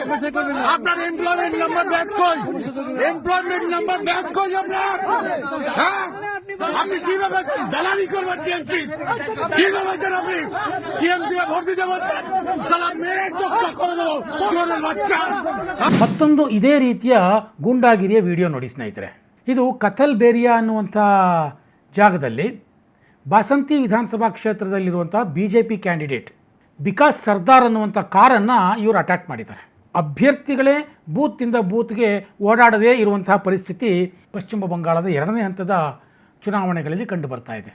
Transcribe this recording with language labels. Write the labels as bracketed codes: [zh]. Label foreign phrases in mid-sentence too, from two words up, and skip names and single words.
[bn] আপনার [en] employment number badge [bn] কই? [en] employment number badge [bn] কই আপনার? হ্যাঁ, আপনি কি ভেবেছেন দালালি করবেন টিএমসি? কি ভেবেছেন আপনি টিএমসি কে ভোট দিতে বলছেন? সালা মেয়ের দোষটা করে দেবো চোরের বাচ্চা। [kn] ಮತ್ತೊಂದು ಇದೇ ರೀತಿಯ ಗೂಂಡಾಗಿರಿಯ ವಿಡಿಯೋ ನೋಡಿ ಸ್ನೇಹಿತರೆ. ಇದು ಕಥಲ್ ಬೇರಿಯಾ ಅನ್ನುವಂಥ ಜಾಗದಲ್ಲಿ ಬಾಸಂತಿ ವಿಧಾನಸಭಾ ಕ್ಷೇತ್ರದಲ್ಲಿರುವಂಥ ಬಿ ಜೆ ಪಿ ಕ್ಯಾಂಡಿಡೇಟ್ ವಿಕಾಸ್ ಸರ್ದಾರ್ ಅನ್ನುವಂಥ ಕಾರನ್ನು ಇವರು ಅಟ್ಯಾಕ್ ಮಾಡಿದ್ದಾರೆ. ಅಭ್ಯರ್ಥಿಗಳೇ ಬೂತಿಂದ ಬೂತ್ಗೆ ಓಡಾಡದೇ ಇರುವಂತಹ ಪರಿಸ್ಥಿತಿ ಪಶ್ಚಿಮ ಬಂಗಾಳದ 2ನೇ ಹಂತದ ಚುನಾವಣೆಗಳಲ್ಲಿ ಕಂಡು ಬರ್ತಾ ಇದೆ.